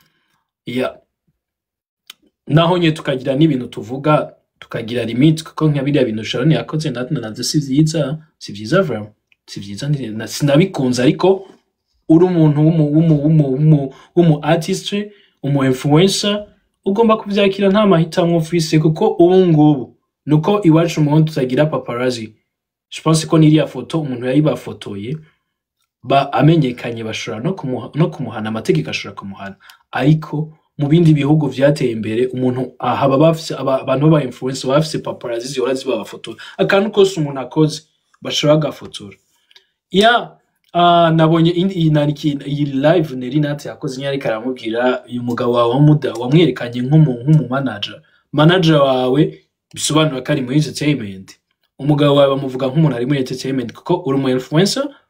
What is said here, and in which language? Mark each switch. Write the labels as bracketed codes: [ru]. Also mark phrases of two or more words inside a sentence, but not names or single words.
[rn] naho nye tukagira n'ibintu tuvuga tukagira limite kuko nka biriya bintu Sharon yakoze natwe si vyiza vraiment si vyiza sinabikunze ariko uri umuntu w'umu artist umu influencer ugomba kuvyakira nta mahitamwo ufise kuko ubu ngubu nuko iwacu mu tutagira paparazzi [fr] je pense [rn] ko niriya foto umuntu yayibafotoye amenyekanye bashobora no kumuhana amategeko ashobora kumuhana ariko mu bindi bihugu vyateye imbere umuntu haba bafise abantu baba influencer bafise paparazzi zihora zibafotora akantu kose umuntu akoze bashobora gafotora nabonye iyi live Nerinate yakoze nyari karamubwira uyu mugabo wawe wamwerekanye nk'umu manager wawe bisobanura ko ari muri entertainment umugabo wawe bamuvuga nk'umuntu ari muri entertainment kuko uri umu influencer